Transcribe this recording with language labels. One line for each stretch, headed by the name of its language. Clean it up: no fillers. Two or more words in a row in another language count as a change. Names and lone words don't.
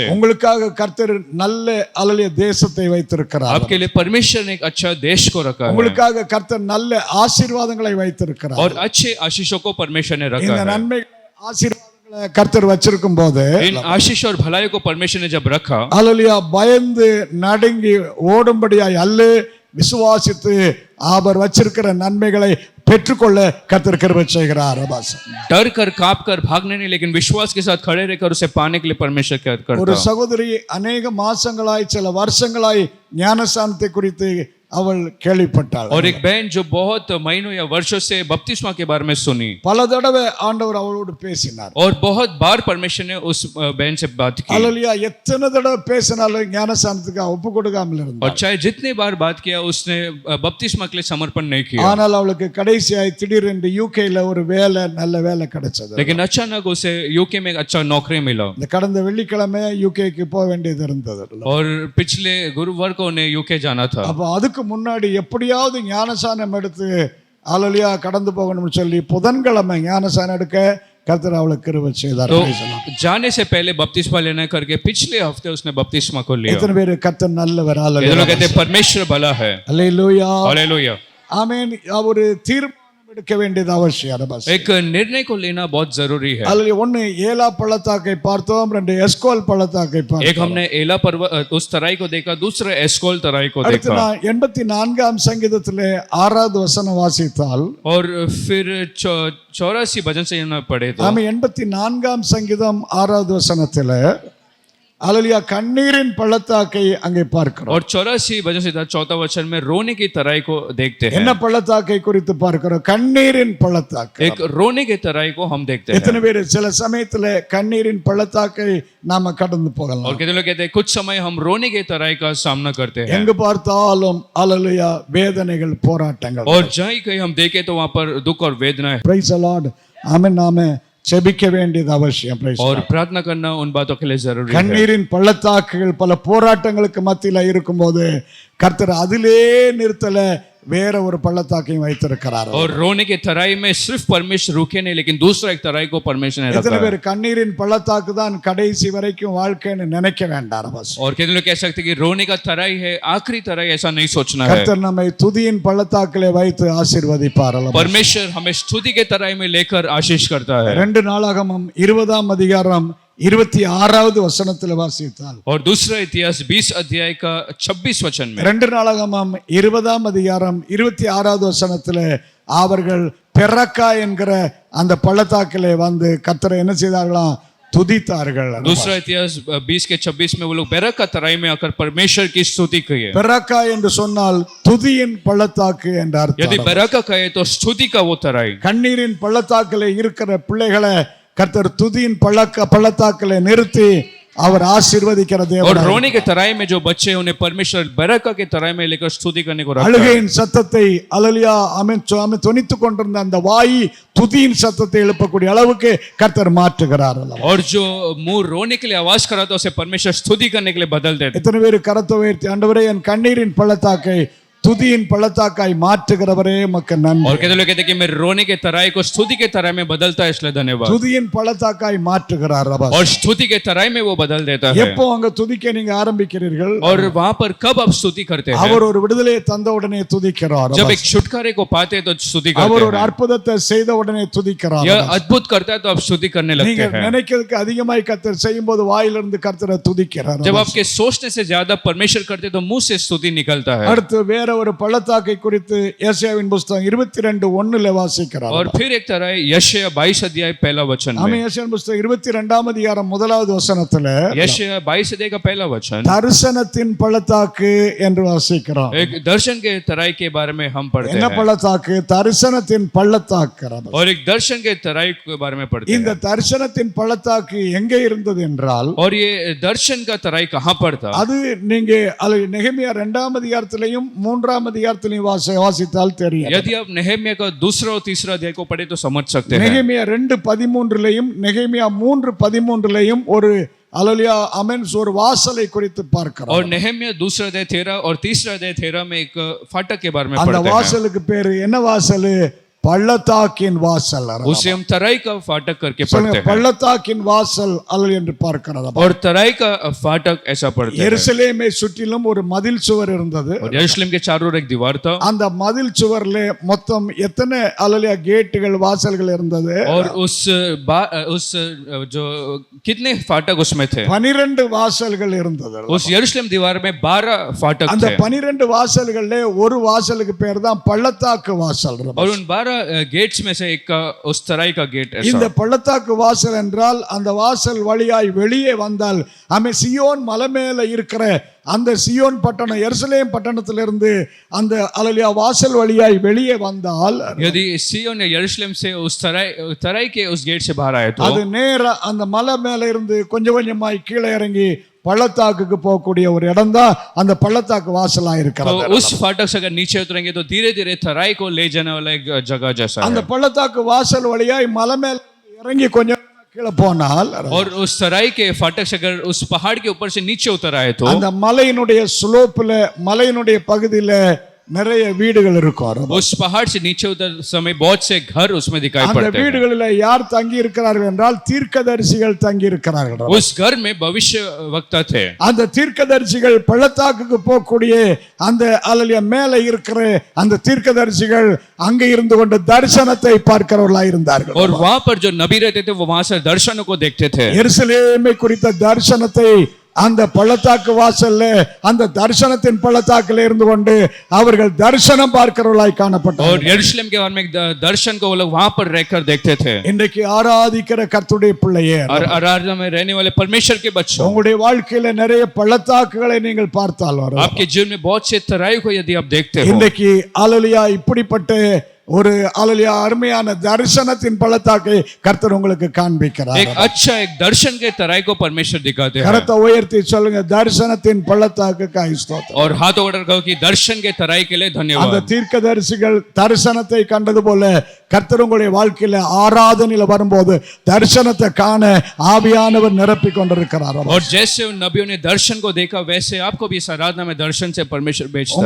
Tamil: உங்களுக்காக கர்த்தர் நல்ல அலலிய தேசத்தை வைத்திருக்கிறார்.
Hindi: आपके लिए परमेश्वर ने एक अच्छा देश को रखा है
Tamil: உங்களுக்காக கர்த்தர் நல்ல ஆசீர்வாதங்களை வைத்திருக்கிறார்.
Hindi: और अच्छे आशीषों को परमेश्वर ने रखा
Tamil: இந்த
Hindi: है.
Tamil: நன்மை ஆசீர்வாதங்களை கர்த்தர் வச்சிருக்கும் போது,
Hindi: इन आशीष और भलाई को परमेश्वर ने जब रखा,
Tamil: அலலியா பயந்து நடுங்கி ஓடும்படியாய் அல்ல, விசுவாசித்து அவர் வச்சிருக்கிற நன்மைகளை பெற்றுக்கொள்ள கர்த்தர் கிருபை செய்கிறார்.
Hindi: डर कर कांप कर भागने नहीं, लेकिन विश्वास के साथ खड़े रहकर उसे पाने के लिए परमेश्वर क्या
Tamil: ஒரு
Hindi: करता.
Tamil: சகோதரி அநேக மாசங்களாய் சில வருஷங்களாய் ஞானஸ்நானத்தை குறித்து அவள் கேள்விப்பட்டாள்.
Hindi: और एक बहन जो बहुत महीनों या वर्षों से बपतिस्मा के बारे में सुनी,
Tamil: பல தடவை ஆண்டவர் அவளோடு பேசினார்.
Hindi: और बहुत बार परमेश्वर ने उस बहन से बात की.
Tamil: அல்லேலூயா. எத்தனை தடவை பேசினாலும் ஞானஸ்நானத்துக்கு ஒப்பு கொடுக்காமல் இருந்தார்.
Hindi: और चाहे जितनी बार बात किया, उसने बपतिस्मा के लिए समर्पण नहीं किया.
Tamil: ஆனால் அவளுக்கு கடைசியாய் திடீரென்று யூகேல ஒரு வேலை, நல்ல வேலை கிடைச்சது.
Hindi: लेकिन अचानक उसे यूके में एक अच्छा नौकरी मिला.
Tamil: இந்த கடந்த வெள்ளிக்கிழமை யூகேக்கு போக வேண்டியது இருந்தது.
Hindi: और पिछले गुरुवार को उन्हें यूके जाना था.
Tamil: அப்ப அதுக்கு முன்னாடி எப்படியாவது ஞானஸ்நானம் எடுத்து அல்லேலூயா கடந்து போகணும்னு சொல்லி புதன்கிழமை ஞானஸ்நானம் எடுக்க கர்த்தர் அவளுக்கு கிருபை செய்தார்.
Hindi: तो जाने से पहले बपतिस्मा लेना करके पिछले हफ्ते उसने बपतिस्मा को लिया.
Tamil: எத்தனை பேர் கர்த்தர் நல்லவர்?
Hindi: ये लोग कहते हैं परमेश्वर भला है.
Tamil: அல்லேலூயா.
Hindi: हालेलुया.
Tamil: ஆமென். ஒரு தீர்மானம் எடுக்க வேண்டியது அவசியம்.
Hindi: एक निर्णय को लेना बहुत जरूरी है.
Tamil: அதுல ஒன்னு ஏலா பள்ளத்தாக்கை பார்த்தோம், 2 எஸ்கோல் பள்ளத்தாக்கை
Hindi: एक
Tamil: பார்த்தோம்.
Hindi: हमने एला पर्वत उस तराई को देखा, दूसरा एस्कोल तराई को
Tamil: அடுத்து
Hindi: देखा.
Tamil: நான் 84ஆம் சங்கீதத்திலே 6வது வசனம் வாசித்தால்,
Hindi: और फिर 84 भजन से ना पढ़े तो
Tamil: நாம 84ஆம் சங்கீதம் 6வது வசனத்திலே அல்லேலூயா கண்ணீரின் பள்ளத்தாக்கை அங்கே பார்க்கிறோம்.
Hindi: और 84 भजन से 4था वचन में रोने की तराई को देखते हैं.
Tamil: என்ன பள்ளத்தாக்கை குறித்து பார்க்கிறோம்? கண்ணீரின் பள்ளத்தாக்கு.
Hindi: एक रोने की तराई को हम देखते हैं.
Tamil: எத்தனை பேர் சில சமயத்துல கண்ணீரின் பள்ளத்தாக்கை நாம கடந்து போகலாம்.
Hindi: और कितने लोग कहते हैं कुछ समय हम रोने की तराई का सामना करते हैं.
Tamil: எங்க பார்த்தாலும் அல்லேலூயா வேதனைகள், போராட்டங்கள்.
Hindi: और जहाँ कहीं हम देखें तो वहां पर दुख और वेदना है.
English: Praise the Lord.
Tamil: ஆமென். நாம ஜெபிக்க வேண்டியது அவசியம். பிரைஸ்
Hindi: और प्रार्थना करना उन बातों के लिए जरूरी है.
Tamil: கண்ணீரின் பள்ளத்தாக்குகள் பல போராட்டங்களுக்கு மத்தியில இருக்கும்போது கர்த்தர் அதிலே நிறுத்தல, வேற ஒரு பள்ளத்தாக்கையும் வைத்திருக்கிறார்.
Hindi: और रोने के तराई में सिर्फ परमेश्वर रुके नहीं, लेकिन दूसरा एक तराई को परमेश्वर ने
Tamil: எத்தனை
Hindi: रखा
Tamil: பேர்
Hindi: है.
Tamil: கண்ணீரின் பள்ளத்தாக்கு தான் கடைசி வரைக்கும் வாழ்க்கைன்னு நினைக்க வேண்டாம்.
Hindi: और कितने लोग कह सकते हैं कि रोने का तराई है आखिरी तराई, ऐसा नहीं सोचना है.
Tamil: கர்த்தர் நம்மை துதியின் பள்ளத்தாக்கிலே வைத்து ஆசீர்வதிப்பார்.
Hindi: परमेश्वर हमें स्तुति के तराई में लेकर आशीष करता है.
Tamil: 2 நாளாகமம் 20ஆம் அதிகாரம் 26வது வசனத்தில் வாசித்தால்,
Hindi: और दूसरा इतिहास 20 अध्याय का 26 वचन में
Tamil: 2 நாளாகமம் 20ஆம் அதிகாரம் 26வது வசனத்தில் அவர்கள் பெரக்கா என்கிற அந்த பள்ளத்தாக்கிலே வந்து கர்த்தரை என்ன செய்தார்களாம்? துதித்தார்கள்.
Hindi: दूसरा इतिहास 20 के 26 में वो लोग बेरक का तराई में आकर परमेश्वर की स्तुति की है.
Tamil: பெரக்கா என்று சொன்னால் துதியின் பள்ளத்தாக்கு என்ற அர்த்தம்.
Hindi: यदि बेरक का कहे तो स्तुति का वो तराई.
Tamil: கண்ணீரின் பள்ளத்தாக்கிலே இருக்கிற பிள்ளைகளை கர்த்தர் துதியின் பள்ளத்தாக்கிலே நிறுத்தி அவர் ஆசீர்வதிக்கிற
Hindi: और
Tamil: தேவன்.
Hindi: रोने के तराई में जो बच्चे उन्हें परमेश्वर बेरका के तराई में लेकर स्तुति करने को रखा है.
Tamil: அழுகையின் சத்தத்தை அல்லேலூயா ஆமென் துணித்துக் கொண்டிருந்த அந்த வாய் துதியின் சத்தத்தை எழுப்பக்கூடிய அளவுக்கு கர்த்தர் மாற்றுகிறார்.
Hindi: और जो मुंह रोने के लिए आवाज करा था उसे परमेश्वर स्तुति करने के लिए बदल देते.
Tamil: எத்தனை பேர் கரத்தை உயர்த்தி, ஆண்டவரே என் கண்ணீரின் பள்ளத்தாக்கை துதியின் பள்ளத்தாக்காய் மாற்றுகிறவரே உமக்கு நன்றி.
Hindi: और कहते लोग कहते कि मैं रोने के तराई को स्तुति के तराई में बदलता है, इसलिए धन्यवाद।
Tamil: துதியின் பள்ளத்தாக்காய் மாற்றுகிறார் ரபா.
Hindi: और स्तुति के तराई में वो बदल देता है।
Tamil: எப்போ அங்க துதிக்க நீங்க ஆரம்பிக்கிறீர்கள்,
Hindi: और वहां पर कब आप स्तुति करते हैं?
Tamil: அவர் ஒரு விடுதலையை தந்த உடனே துதிக்கிறார்.
Hindi: जब एक छुटकारे को पाते हैं तो स्तुति
Tamil: அவர்
Hindi: करते
Tamil: ஒரு
Hindi: हैं।
Tamil: அற்புதத்தை செய்த உடனே துதிக்கிறார்.
Hindi: यह अद्भुत करता है तो आप स्तुति करने लगते
Tamil: நீங்க
Hindi: हैं।
Tamil: நினைக்கிறதுக்கு அதிகமாய் கர்த்தர் செய்யும்போது வாயிலிருந்து கர்த்தரை துதிக்கிறார்.
Hindi: जब आपके सोचने से ज्यादा परमेश्वर करते हैं तो मुंह से स्तुति निकलता है।
Tamil: அடுத்து வேற ஒரு பள்ளத்தாக்கை குறித்து ஏசாயாவின் புத்தகம் 22:1 வாசிக்கிறார்.
Hindi: और फिर एक तरह यशायाह 22 अध्याय पहला वचन
Tamil: ஆமென்.
Hindi: में,
Tamil: ஏசாயாவின் புத்தகம் 22 அதிகாரம் 1வது வசனத்துல
Hindi: यशायाह 22 अध्याय का पहला वचन
Tamil: தரிசனத்தின் பள்ளத்தாக்கு என்று வாசிக்கிறோம்.
Hindi: एक दर्शन के तराई के बारे में हम पढ़ते
Tamil: என்ன
Hindi: हैं।
Tamil: பள்ளத்தாக்கு? தரிசனத்தின் பள்ளத்தாக்கு.
Hindi: और एक दर्शन के तराई के बारे में पढ़ते
Tamil: இந்த
Hindi: हैं।
Tamil: தரிசனத்தின் பள்ளத்தாக்கு எங்கே இருந்தது என்றால்,
Hindi: और ये दर्शन का तराई कहाँ पर था?
Tamil: அது நீங்க நெகேமியா 2 அதிகாரத்திலையும் 3 அதிகாரத்திலையும் வாசித்தால் தெரியும்.
Hindi: यदि आप नेहमिया का दूसरा और तीसरा अध्याय को पढ़े तो समझ सकते हैं।
Tamil: நெகேமியா 2:13 நெகேமியா 3:13 ஒரு அல்லேலூயா ஆமென் ஒரு வாசலை குறித்து பார்க்கிறோம்.
Hindi: और नेहमिया दूसरा अध्याय 13 और तीसरा अध्याय 13 में एक फाटक के बारे में
Tamil: அந்த
Hindi: पढ़ते हैं।
Tamil: வாசலுக்கு பேரு என்ன வாசல்? பள்ளத்தாக்கின் வாசல்.
Hindi: उसे हम तराई का फाटक करके
Tamil: சொல்லுங்க,
Hindi: पढ़ते हैं।
Tamil: பள்ளத்தாக்கின் வாசல் அல்ல என்று பார்க்கிறோம்.
Hindi: और तराई का फाटक ऐसा पढ़ते हैं।
Tamil: எருசலேமை சுற்றிலும் ஒரு மதில் சுவர் இருந்தது.
Hindi: और यरूशलेम के चारों ओर एक दीवार था।
Tamil: அந்த மதில் சுவர்ல மொத்தம் எத்தனை அல்லேலூயா கேட்டுகள் வாசல்கள் இருந்தது?
Hindi: और उस जो कितने फाटक उसमें थे?
Tamil: 12 வாசல்கள் இருந்தது.
Hindi: उस यरूशलेम दीवार में 12 फाटक
Tamil: அந்த
Hindi: थे।
Tamil: 12 வாசல்கள்ல ஒரு வாசலுக்கு பேர் தான் பள்ளத்தாக்கு வாசல்.
Hindi: और उन 12 गेट्स में से एक का उस तराई का गेट
Tamil: இந்த
Hindi: ऐसा।
Tamil: பள்ளத்தாக்கு வாசல் என்றால் அந்த வாசல் வழியாய் வெளியே வந்தால் ஆமென் சியோன் மலை மேல இருக்கிற அந்த சியோன் பட்டணம் எருசலேம் பட்டணத்திலிருந்து அந்த அல்லேலூயா வாசல் வழியாய் வெளியே வந்தால்,
Hindi: यदि सिय्योन या यरूशलेम से उस तराई के उस गेट से बाहर आए तो
Tamil: அது நேரா அந்த மலை மேல இருந்து கொஞ்சம் கொஞ்சமாய் கீழே இறங்கி பள்ளத்தாக்குக்கு போகக்கூடிய ஒரு இடம் தான் அந்த பள்ளத்தாக்கு வாசலா
Hindi: तो
Tamil: இருக்கிறது.
Hindi: उस फाटक से अगर नीचे उतरेंगे तो धीरे धीरे तराई को ले जाने वाला एक जगह जैसा
Tamil: அந்த
Hindi: है।
Tamil: பள்ளத்தாக்கு வாசல் வழியாய் மலை மேல இறங்கி கொஞ்சம் கீழே போனால்,
Hindi: और उस तराई के फाटक से अगर उस पहाड़ के ऊपर से नीचे उतर आए तो
Tamil: அந்த மலையினுடைய ஸ்லோப்ல மலையினுடைய பகுதியில நிறைய வீடுகள் இருக்கும்.
Hindi: उस पहाड़ से नीचे उतर समय बहुत से घर उसमें दिखाई
Tamil: அந்த
Hindi: पड़ते हैं।
Tamil: வீடுகளில் யார் தங்கி இருக்கிறார்கள் என்றால் தீர்க்கதரிசிகள் தங்கி இருக்கிறார்கள்.
Hindi: उस घर में भविष्य वक्ता थे।
Tamil: அந்த தீர்க்கதரிசிகள் பள்ளத்தாக்குக்கு போகக்கூடிய அந்த அல்லேலூயா மேலே இருக்கிற அந்த தீர்க்கதரிசிகள் அங்கே இருந்து கொண்டு தரிசனத்தை பார்க்கிறவர்களாய் இருந்தார்கள்.
Hindi: और वहां पर जो नबी रहते थे वो वहां से दर्शनों को देखते थे।
Tamil: எருசலேமை குறித்த தரிசனத்தை அந்த பள்ளத்தாக்கு வாசல்ல அந்த தரிசனத்தின் பள்ளத்தாக்கில் இருந்து கொண்டு அவர்கள் தரிசனம் பார்க்கிறவர்களாய்
Hindi: और
Tamil: காணப்பட்டார்கள்.
Hindi: यरूशलेम के बारे में एक दर्शन को वो लोग वहां पर रहकर देखते थे।
Tamil: இன்றைக்கு ஆராதிக்கிற கர்த்தருடைய பிள்ளையே,
Hindi: और आराधना में रहने वाले परमेश्वर के बच्चों,
Tamil: உங்களுடைய வாழ்க்கையில நிறைய பள்ளத்தாக்குகளை நீங்கள் பார்த்தால் வரும்.
Hindi: आपके जीवन में बहुत से तराई को यदि आप देखते हो,
Tamil: இன்றைக்கு அல்லேலூயா இப்படிப்பட்ட ஒரு அல்லேலூயா அருமையான தரிசனத்தின் பள்ளத்தாக்கை கர்த்தர் உங்களுக்கு காண்பிக்கிறார்.
Hindi: एक अच्छा एक दर्शन के तराई को परमेश्वर दिखाते हैं।
Tamil: கரத்தை உயர்த்தி சொல்லுங்க, தரிசனத்தின் பள்ளத்தாக்குக்காய் ஸ்தோத்திரம்.
Hindi: और हाथों को कहो कि दर्शन के तराई के लिए
Tamil: அந்த
Hindi: धन्यवाद।
Tamil: தீர்க்கதரிசிகள் தரிசனத்தை கண்டது போல கர்த்தர் உங்களுடைய வாழ்க்கையில ஆராதனையில வரும்போது தரிசனத்தை காண ஆவியானவர் நிரப்பி கொண்டிருக்கிறார்.
Hindi: और जैसे उन नबियों ने दर्शन को देखा वैसे आपको भी इस आराधना में दर्शन से परमेश्वर भेजता है।